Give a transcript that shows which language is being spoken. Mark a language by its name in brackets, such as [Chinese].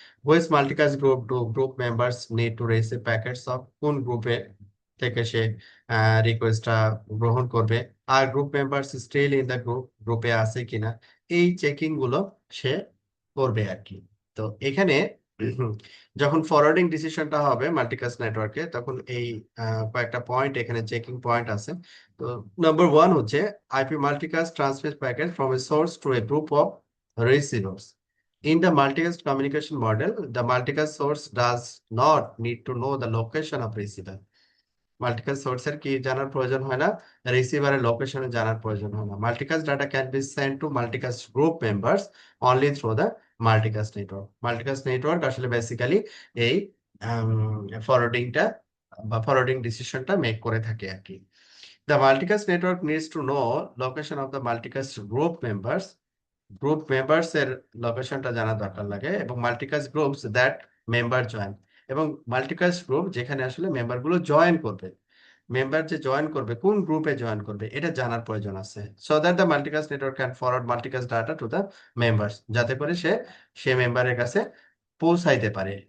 [English] which multicast group to group members need to receive packets of, [Bangla] কোন গ্রুপে থেকে সে রিকোয়েস্টটা গ্রহণ করবে, আর [English] group members still in the group, [Bangla] গ্রুপে আছে কিনা, এই চেকিং গুলো সে করবে আর কি। তো এখানে যখন ফরওয়ার্ডিং ডিসিশনটা হবে মাল্টিকাস্ট নেটওয়ার্কে, তখন এই কয়েকটা পয়েন্ট এখানে চেকিং পয়েন্ট আছে। [English] তো number one হচ্ছে, IP multicast transmits packet from a source to a group of receivers. In the multicast communication model, the multicast source does not need to know the location of receiver. [Bangla] Multicast সোর্সের কি জানার প্রয়োজন হয় না, রিসিভারের লোকেশনে জানার প্রয়োজন হয় না। [English] Multicast data can be send to multicast group members only through the multicast network. [Bangla] Multicast network আসলে বেসিক্যালি এই ফরওয়ার্ডিংটা বা ফরওয়ার্ডিং ডিসিশনটা মেক করে থাকে আর কি। [English] The multicast network needs to know location of the multicast group members. [Bangla] Group members এর লোকেশনটা জানা দরকার লাগে, এবং [English] multicast groups that member join, [Bangla] এবং মাল্টিকাস্ট গ্রুপ যেখানে আসলে মেম্বার গুলো জয়েন করবে, মেম্বার যে জয়েন করবে কোন গ্রুপে জয়েন করবে এটা জানার প্রয়োজন আছে। [English] so that the multicast network can forward multicast data to the members, [Bangla] যাতে করে সে মেম্বারের কাছে পৌঁছাইতে পারে।